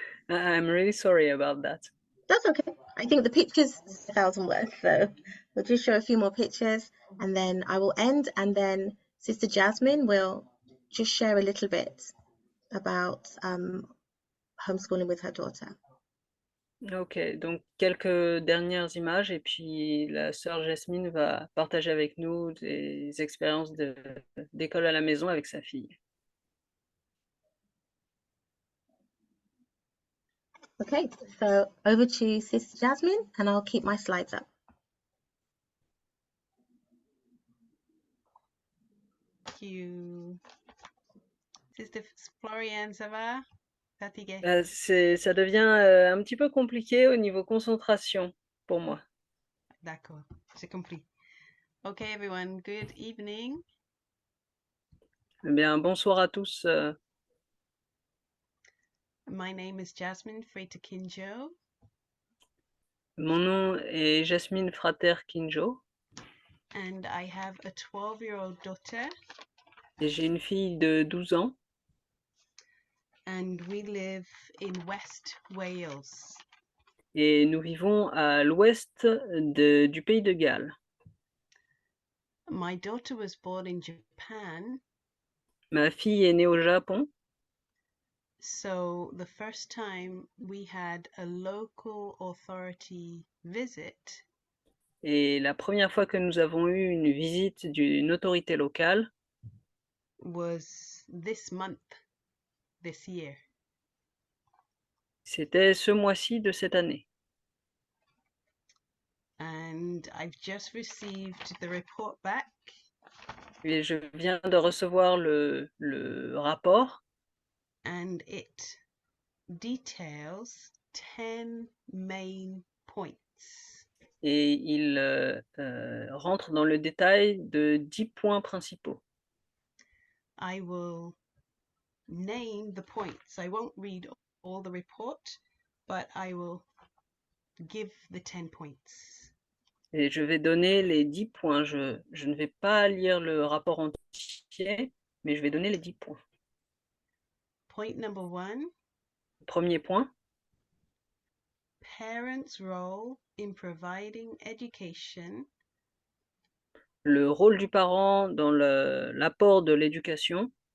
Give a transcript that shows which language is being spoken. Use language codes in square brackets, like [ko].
[en] I'm really sorry about that. that's okay. I think the pictures 1,000 words, so we'll just show a few more pictures and then I will end, and then Sister Jasmine will just share a little bit about homeschooling with her daughter. [fr] Ok, donc quelques dernières images et puis la sœur Jasmine va partager avec nous des expériences d'école à la maison avec sa fille. [en] Okay, so over to Sister Jasmine and I'll keep my slides up. Thank you. Sister Floriane, [fr] ça va? Fatiguée? Ça devient un petit peu compliqué au niveau concentration pour moi. D'accord, j'ai compris. [en] Okay, everyone, good evening. [fr] Eh bien, bonsoir à tous. [en] My name is Jasmine Freita-Kinjo. [fr] Mon nom est Jasmine Frater-Kinjo [en] And I have a 12-year-old daughter, [fr] et j'ai une fille de 12 ans [en] and we live in West Wales. [fr] et nous vivons à l'ouest du pays de Galles. [en] My daughter was born in Japan, [fr] Ma fille est née au Japon, [en] so the first time we had a local authority visit, [fr] et la première fois que nous avons eu une visite d'une autorité locale, [en] was this month, this year. [fr] c'était ce mois-ci de cette année. [en] And I've just received the report back, [fr] Et je viens de recevoir le rapport [en] and it details 10 main points. [fr] et il rentre dans le détail de 10 points principaux. [en] I will name the points. I won't read all the report, but I will give the 10 points. [fr] Et je vais donner les 10 points. Je ne vais pas lire le rapport entier, mais je vais donner les 10 points. [en] Point number 1, [fr] Premier point, [en] parents' role in providing education [fr] le rôle du parent dans l'apport de l'éducation